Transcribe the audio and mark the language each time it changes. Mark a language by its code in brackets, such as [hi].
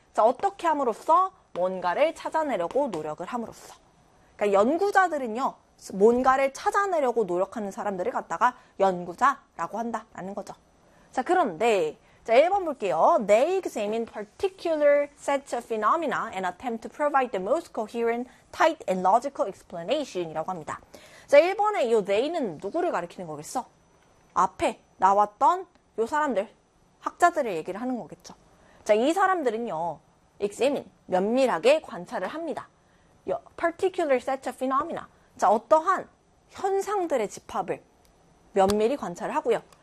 [ko] 자, 어떻게 함으로써 뭔가를 찾아내려고 노력을 함으로써. 그러니까 연구자들은요, 뭔가를 찾아내려고 노력하는 사람들을 갖다가 연구자라고 한다라는 거죠. 자, 그런데 자, 1번 볼게요. [en] They examine particular sets of phenomena and attempt to provide the most coherent, tight and logical explanation [ko] 이라고 합니다. 자, 1번에 요 they는 누구를 가리키는 거겠어? 앞에 나왔던 요 사람들, 학자들의 얘기를 하는 거겠죠. 자, 이 사람들은요, examine, 면밀하게 관찰을 합니다. [en] Your particular set of phenomena. [ko] 자, 어떠한 현상들의 집합을 면밀히 관찰을 하고요.